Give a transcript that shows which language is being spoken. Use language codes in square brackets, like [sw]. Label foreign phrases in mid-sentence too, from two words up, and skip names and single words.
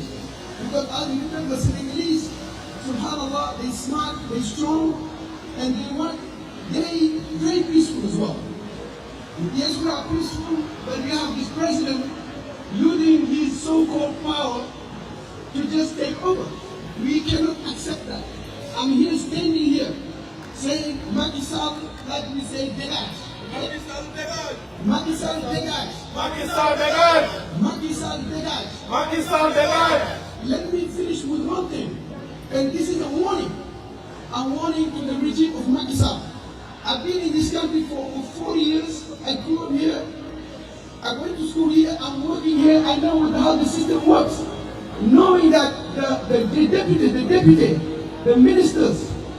[en] Because I remember Senegalese, subhanAllah, they're smart, they're strong, and they're very peaceful as well. Yes, we are peaceful, but we have this president using his so-called power to just take over. We cannot accept that. I'm here standing here saying Macky Sall, like we say, dégage. Macky Sall dégage. Macky Sall dégage. Macky Sall dégage. Macky Sall dégage. Macky Sall dégage. Let me finish with one thing, and this is a warning. A warning to the regime of Macky Sall. I've been in this country for over 40 years. I grew up here. I went to school here. I'm working here. I know how the system works. Knowing that the deputy, the ministers,